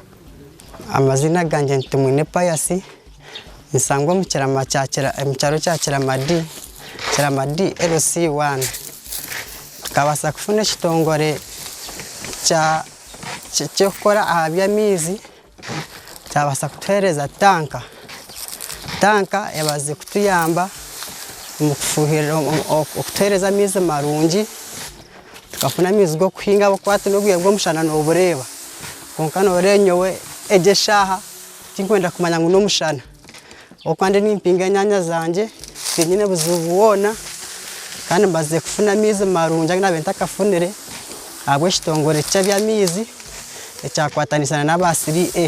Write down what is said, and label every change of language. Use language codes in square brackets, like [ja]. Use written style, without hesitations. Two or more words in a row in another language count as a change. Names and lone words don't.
[nyn] Amazina gange nti Mwine Payasi nsangwa mu kyalo kya Kiramadi LC1 tukabasa kufuna ekitongole kyokukora aha by'amaizi kyabasa kutuhereza tanka ebaze kutuyamba mu kufuhirira okutuhereza amaizi marungi tukafuna amaizi g'okuhinga ahabwokuba n'obwire bw'omushana n'obureeba konka noreeba nyowe egi eshaaha tinkwenda kumanya ngu n'omushana okwandi nimpinga enyanya zange tinyine buzibu bwona kandi mbaze kufuna amaizi marungi agu nabe ntakafunire ahabw'ekitongole ky'eby'amaizi ekyakwatanisa n'aba 3A.